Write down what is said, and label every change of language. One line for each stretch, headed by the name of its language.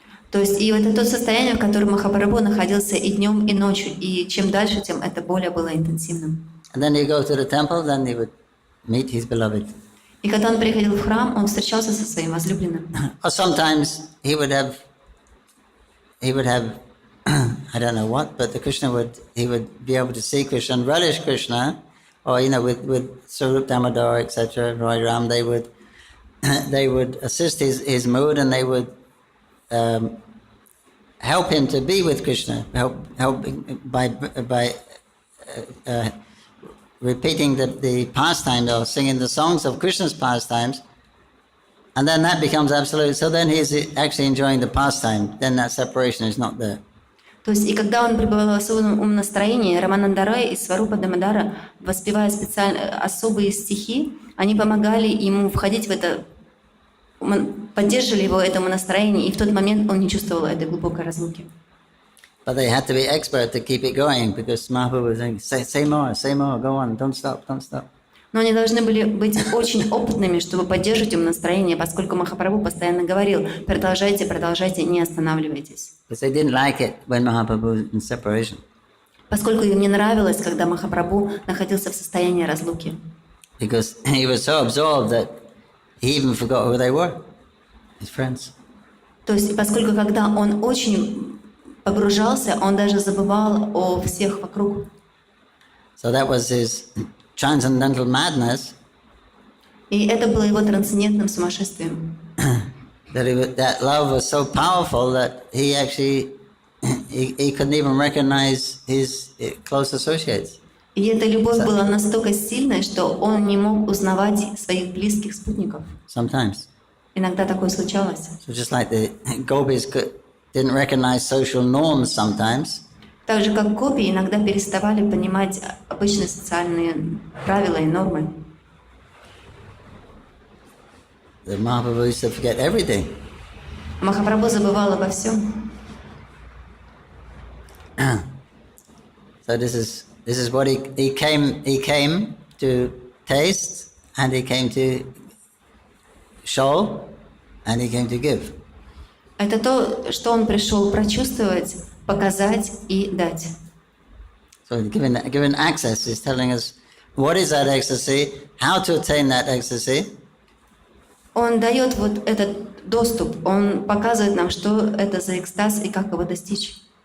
Russian: То есть и вот это то состояние, в котором Махапрабху находился и днем, и ночью, и чем дальше, тем это более было интенсивным.
English: And then he go to the temple, then he would meet his beloved.
Russian: И когда он приходил в храм, он встречался со своим возлюбленным.
English: Or sometimes he would have I don't know what, but he would be able to see Krishna and relish Krishna, or with Sarup Damodar, etc. Roy Ram, they would assist his mood, and they would help him to be with Krishna, help by repeating the pastime or singing the songs of Krishna's pastimes, and then that becomes absolute. So then he's actually enjoying the pastime. Then that separation is not there.
Russian: То есть, и когда он пребывал в особом настроении, Раманандарай и Сварупа Дамодара, воспевая специально особые стихи, они помогали ему входить в это, поддерживали его этому настроению, и в тот момент он не чувствовал этой глубокой разлуки.
English: But they had to be expert to keep it going, because Mahaprabhu was saying, say more, go on, don't stop.
Russian: Но они должны были быть очень опытными, чтобы поддерживать им настроение, поскольку Махапрабху постоянно говорил: продолжайте, не останавливайтесь. Поскольку им не нравилось, когда Махапрабху находился в состоянии разлуки.
English: Because he was so absorbed that he even forgot who they were, his friends.
Russian: То есть, поскольку когда он очень погружался, он даже забывал о всех вокруг.
English: So that was his transcendental madness.
Russian: И это было его трансцендентным сумасшествием.
English: That love was so powerful that he actually he couldn't even recognize his close associates.
Russian: И эта любовь была настолько сильной, что он не мог узнавать своих близких спутников.
English: Sometimes.
Russian: Иногда такое случалось.
English: So just like the gopis didn't recognize social norms sometimes.
Russian: Так же, как гопи иногда переставали понимать обычные социальные правила и нормы.
English: The Mahaprabhu used to forget everything.
Russian: Махапрабху забывал обо всем.
English: So this is what he came to taste, and he came to show, and he came to give.
Russian: Это то, что он пришел прочувствовать, показать и дать.
English: So given access, he's telling us what is that ecstasy, how to attain that ecstasy.
Russian: Он дает вот этот доступ, он показывает нам, что это за экстаз и как его достичь.